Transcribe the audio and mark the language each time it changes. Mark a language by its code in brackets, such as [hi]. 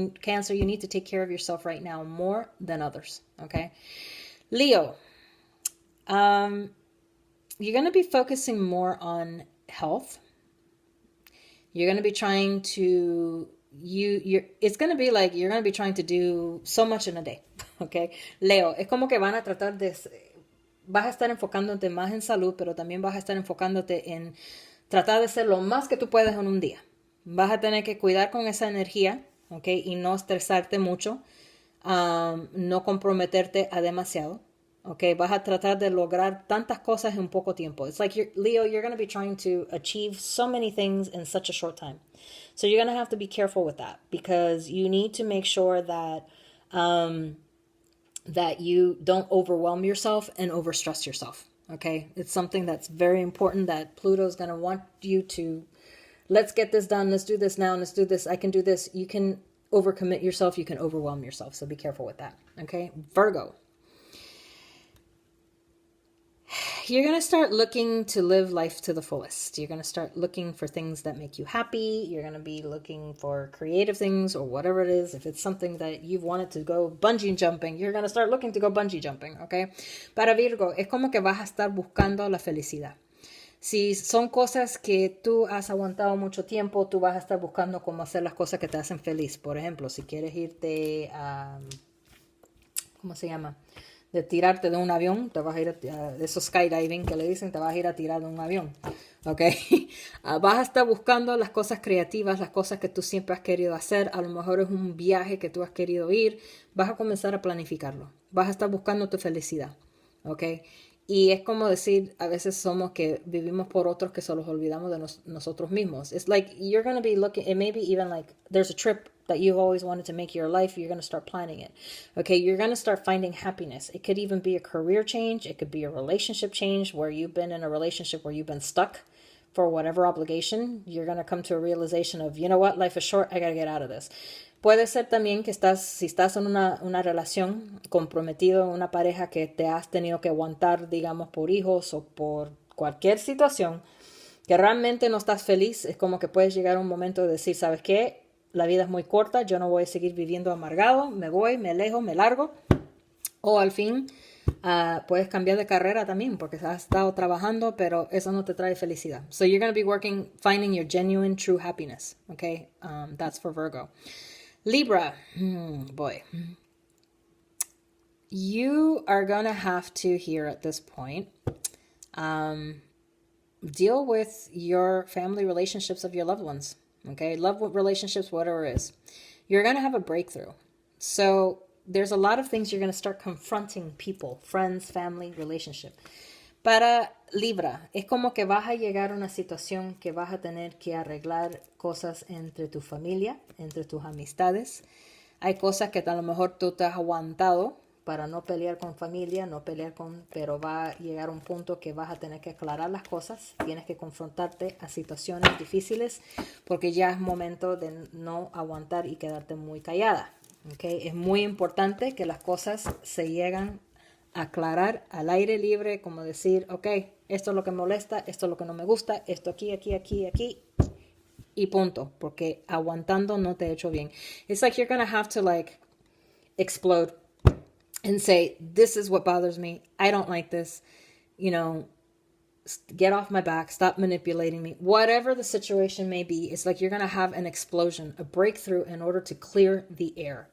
[en] Cancer, you need to take care of yourself right now more than others, okay? Leo, you're going to be focusing more on health. You're going to be trying to, it's going to be like you're going to be trying to do so much in a day, okay? [es] Leo, es como que van a tratar de... Vas a estar enfocándote más en salud, pero también vas a estar enfocándote en tratar de hacer lo más que tú puedas en un día. Vas a tener que cuidar con esa energía, ¿ok? Y no estresarte mucho, no comprometerte a demasiado, ¿ok? Vas a tratar de lograr tantas cosas en poco tiempo. [en] It's like, Leo, you're going to be trying to achieve so many things in such a short time. So you're going to have to be careful with that, because you need to make sure that... that you don't overwhelm yourself and overstress yourself, okay? It's something that's very important, that Pluto's going to want you to, let's get this done, let's do this now, let's do this, I can do this. You can overcommit yourself, you can overwhelm yourself, so be careful with that, okay? Virgo. You're going to start looking to live life to the fullest. You're going to start looking for things that make you happy. You're going to be looking for creative things, or whatever it is. If it's something that you've wanted to go bungee jumping, you're going to start looking to go bungee jumping, okay? [es] Para Virgo, es como que vas a estar buscando la felicidad. Si son cosas que tú has aguantado mucho tiempo, tú vas a estar buscando cómo hacer las cosas que te hacen feliz. Por ejemplo, si quieres irte a... ¿Cómo se llama? De tirarte de un avión, te vas a ir de esos skydiving que le dicen, te vas a ir a tirar de un avión, ¿ok? Vas a estar buscando las cosas creativas, las cosas que tú siempre has querido hacer. A lo mejor es un viaje que tú has querido ir, vas a comenzar a planificarlo, vas a estar buscando tu felicidad, ¿ok? Y es como decir, a veces somos que vivimos por otros, que se los olvidamos de nosotros mismos. [en] It's like you're going to be looking, it may be even like there's a trip that you've always wanted to make your life, you're going to start planning it. Okay, you're going to start finding happiness. It could even be a career change. It could be a relationship change, where you've been in a relationship where you've been stuck for whatever obligation. You're going to come to a realization of, you know what, life is short, I got to get out of this. [es] Puede ser también que si estás en una relación, comprometido en una pareja que te has tenido que aguantar, digamos, por hijos o por cualquier situación, que realmente no estás feliz. Es como que puedes llegar a un momento de decir, ¿sabes qué? La vida es muy corta, yo no voy a seguir viviendo amargado, me voy, me alejo, me largo. O al fin, puedes cambiar de carrera también, porque has estado trabajando, pero eso no te trae felicidad. [en] So you're going to be working, finding your genuine, true happiness. Okay, that's for Virgo. Libra, boy. You are going to have to, here at this point, deal with your family relationships of your loved ones. Okay, love relationships, whatever it is. You're going to have a breakthrough. So there's a lot of things you're going to start confronting people, friends, family, relationship. [es] Para Libra, es como que vas a llegar a una situación que vas a tener que arreglar cosas entre tu familia, entre tus amistades. Hay cosas que a lo mejor tú te has aguantado para no pelear con familia, pero va a llegar un punto que vas a tener que aclarar las cosas. Tienes que confrontarte a situaciones difíciles, porque ya es momento de no aguantar y quedarte muy callada. ¿Okay? Es muy importante que las cosas se lleguen a aclarar al aire libre, como decir, ok, esto es lo que me molesta, esto es lo que no me gusta, esto aquí, y punto, porque aguantando no te ha hecho bien. [en] It's like you're gonna have to like explode and say, this is what bothers me, I don't like this, you know, Get off my back, stop manipulating me. Whatever the situation may be, it's like you're going to have an explosion, a breakthrough in order to clear the air.